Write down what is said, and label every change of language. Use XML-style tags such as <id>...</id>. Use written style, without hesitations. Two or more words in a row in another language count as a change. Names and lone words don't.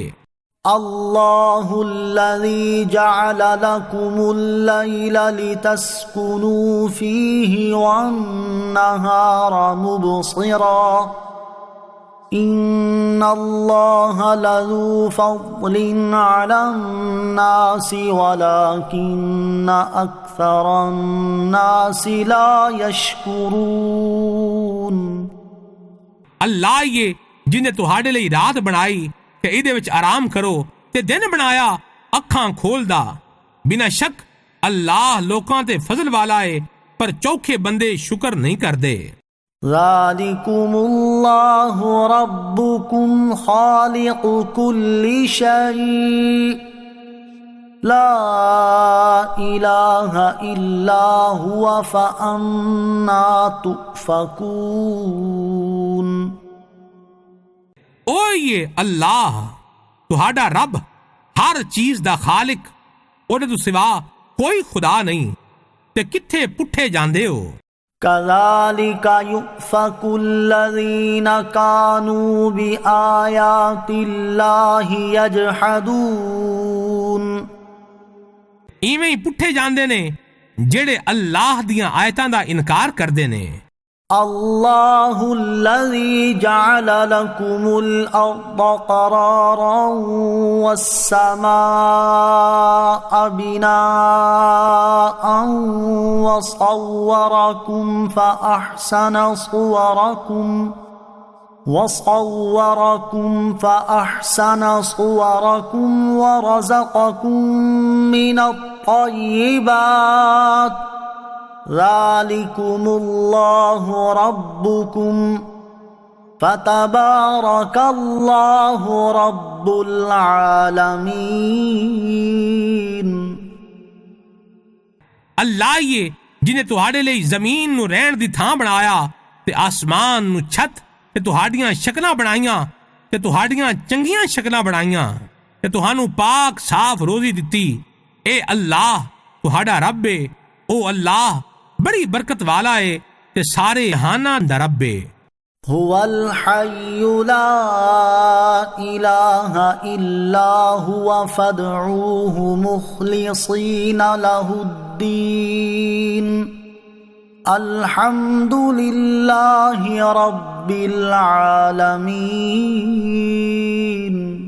<ar>اللہ الذي جعل لكم الليل لتسكنوا فيه والنهار مبصرا ان اللہ لذو فضل على الناس ولكن اکثر الناس لا يشکرون۔</ar> <pa>اللہ یہ جن نے تہاڈے لئی رات بنائی کہ ایدے وچ آرام کرو تے دن بنایا اکھاں کھول دا، بنا شک اللہ لوکاں تے فضل والا ہے پر چوکھے بندے شکر نہیں کردے۔</pa> <ar>ذالکم اللہ ربکم خالق کل شیء لا الہ الا هو فانا تؤفکون۔</ar> <pa>او یہ اللہ تہاڈا رب ہر چیز دا خالق، اور تو سوا کوئی خدا نہیں تے کتھے پٹھے جاندے ہو۔</pa> <ar>کذالک یؤفک الذین کانوا بآیات اللہ یجحدون۔</ar> <pa>ایویں ہی پٹھے جاندے نے جڑے اللہ دیاں آیتاں دا انکار کردے نے۔</pa> <ar>اللہ الذی جعل لکم الارض قرارا والسماء بناء وصورکم فأحسن صورکم ورزقکم من الطیبات ذالکم اللہ ربکم فتبارک اللہ رب العالمین۔</ar> <pa>اللہ یہ جنہیں تہاڈے لئی زمین نو رہن دی تھاں بنایا تے آسمان نو چھت تے تہاڈیاں شکلاں بنائیاں تے تہاڈیاں چنگیاں شکلاں بنائیاں تے تہانوں پاک صاف روزی دتی، اے اللہ تہاڈا رب ہے، او اللہ بڑی برکت والا ہے تے سارے جہاناں دا رب ہے۔</pa> <ar>هو الحي لا إله إلا هو فادعوه مخلصين له الدين الحمد لله رب العالمين۔</ar>